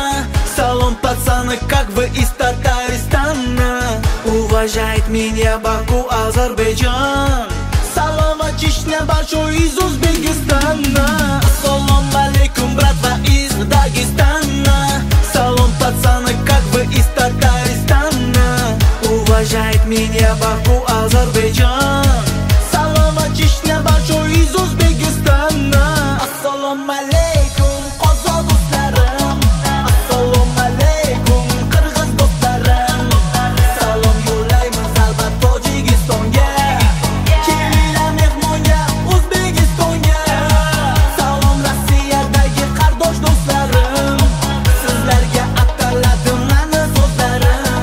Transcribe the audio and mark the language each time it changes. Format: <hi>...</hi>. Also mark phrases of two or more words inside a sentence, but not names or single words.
<ru>Салом, пацаны, как вы из Татарстана? Уважает меня Баку, Азербайджан. Салом, Чечня, большой из Узбекистана.</ru> <uz>Assalomu alaykum,</uz> <ru>bratva из Дагестана. Салом, пацаны, как вы из Татарстана? Уважает меня Баку, Азербайджан. Салом, Чечня, большой из Узбекистана.</ru> <uz>Assalomu alaykum qozoq do'stlarim, assalomu alaykum qirg'iz do'stlarim. Salom yo'llaymiz albat Tojikistonga, kelinglar mehmonga O'zbekistonga. Salom Rossiyadagi qardosh do'stlarim, sizlarga ataladim mani so'zlarim.</uz>